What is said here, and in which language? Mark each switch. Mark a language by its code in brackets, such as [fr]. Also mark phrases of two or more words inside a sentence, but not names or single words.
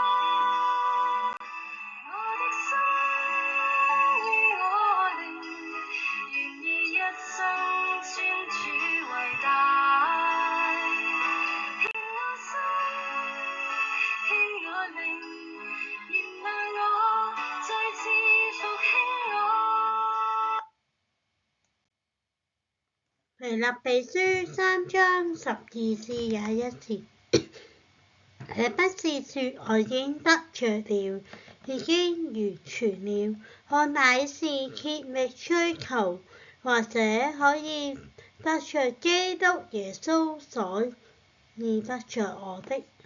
[zh] 我的心與我靈，願意一生尊主為大，獻我心，獻我靈，原諒我，再次復興我。腓立比書3章12至21節。這不是說我已經得着了，已經完全了，我乃是竭力追求，或者可以得着基督耶穌，所以得着我的。